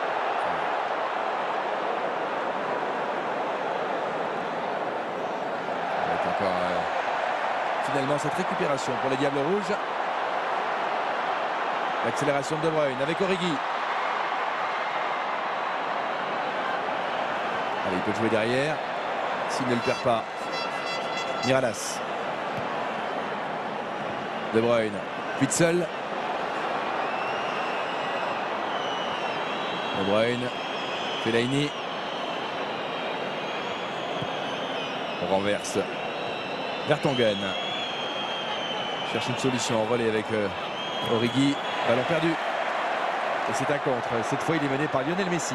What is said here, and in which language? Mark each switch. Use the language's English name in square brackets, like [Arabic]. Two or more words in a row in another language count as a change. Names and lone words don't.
[French] Avec encore finalement cette récupération pour les Diables Rouges. L'accélération de Bruyne avec Origi. Allez, il peut jouer derrière s'il ne le perd pas. Miralas. De Bruyne. Witsel. De Bruyne. Fellaini. On renverse. Vertonghen. Cherche une solution en relais avec Origi. Ballon perdu. Et c'est un contre. Cette fois, il est mené par Lionel Messi.